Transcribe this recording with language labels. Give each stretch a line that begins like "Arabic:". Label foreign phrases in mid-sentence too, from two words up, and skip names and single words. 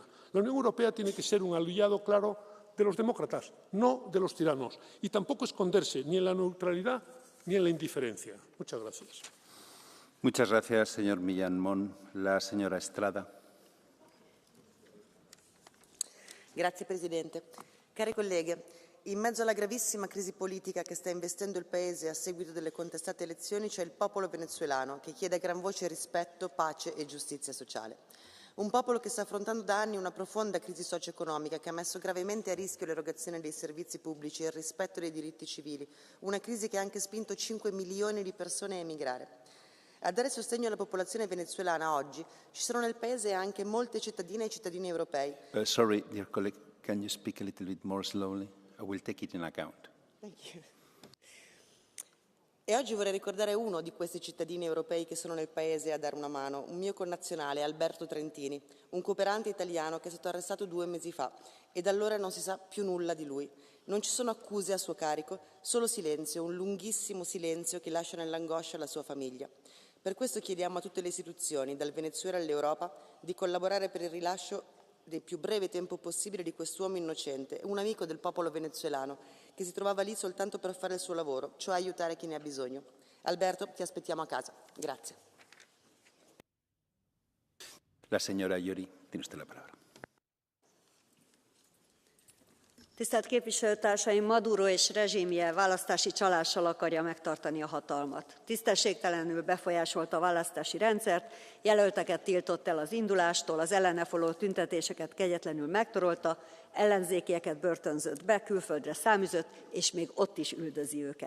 Spanish: La Unión Europea tiene que ser un aliado claro de los demócratas, no de los tiranos, y tampoco esconderse ni en la neutralidad ni en la indiferencia. Muchas gracias. Muchas gracias, señor Millán Mon. La señora Estrada.
Italian: Grazie Presidente. Cari colleghe, in mezzo alla gravissima crisi politica che sta investendo il Paese a seguito delle contestate elezioni c'è il popolo venezuelano che chiede a gran voce rispetto, pace e giustizia sociale. Un popolo che sta affrontando da anni una profonda crisi socio-economica che ha messo gravemente a rischio l'erogazione dei servizi pubblici e il rispetto dei diritti civili, una crisi che ha anche spinto 5 milioni di persone a emigrare. A dare sostegno alla popolazione venezuelana oggi ci sono nel Paese anche molte cittadine e cittadini europei.
English: Sorry, dear colleague, can you speak a little bit more slowly? I will take it in account. Thank you.
Italian: E oggi vorrei ricordare uno di questi cittadini europei che sono nel Paese a dare una mano, un mio connazionale, Alberto Trentini, un cooperante italiano che è stato arrestato 2 mesi fa e da allora non si sa più nulla di lui. Non ci sono accuse a suo carico, solo silenzio, un lunghissimo silenzio che lascia nell'angoscia la sua famiglia. Per questo chiediamo a tutte le istituzioni, dal Venezuela all'Europa, di collaborare per il rilascio nel più breve tempo possibile di quest'uomo innocente, un amico del popolo venezuelano, che si trovava lì soltanto per fare il suo lavoro, cioè aiutare chi ne ha bisogno. Alberto, ti aspettiamo a casa. Grazie.
Spanish: La señora Iori, tiene usted la palabra.
Hungarian: Tisztelt képviselőtársaim, Maduro és rezsimje választási csalással akarja megtartani a hatalmat. Tisztességtelenül befolyásolta a választási rendszert, jelölteket tiltott el az indulástól, az ellene folyó tüntetéseket kegyetlenül megtorolta, ellenzékieket börtönzött be, külföldre száműzött, és még ott is üldözi őket.